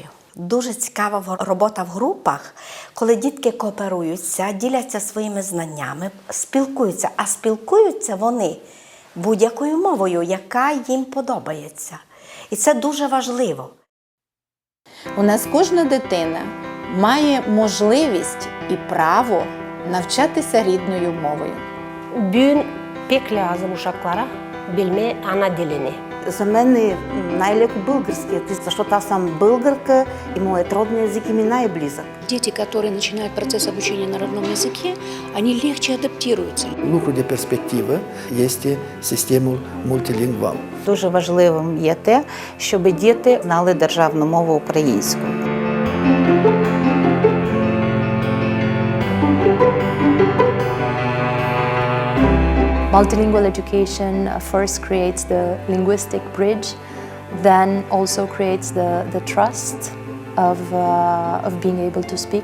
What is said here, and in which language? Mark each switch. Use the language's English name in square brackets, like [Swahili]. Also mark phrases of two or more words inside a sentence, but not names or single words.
[Ukrainian] Дуже цікава робота в групах, коли дітки кооперуються, діляться своїми знаннями, спілкуються. А спілкуються вони будь-якою мовою, яка їм подобається. І це дуже важливо. У нас кожна дитина має можливість і право навчатися рідною мовою. [Gagauz] Bugün pek lazım uşaklara bilme ana dilini. [Bulgarian] За мене най-леко български, защото аз съм българка и моят [Russian] родный язык [Bulgarian] ми най-близък. [Russian] Дети, которые начинают процесс обучения на родном языке, они легче адаптируются. [Romanian] Lucru de perspectivă este sistemul multilingval. [Ukrainian] Дуже важливим є те, щоб діти знали державну мову українську. [English] Multilingual education first creates the linguistic bridge, then also creates the trust of being able to speak,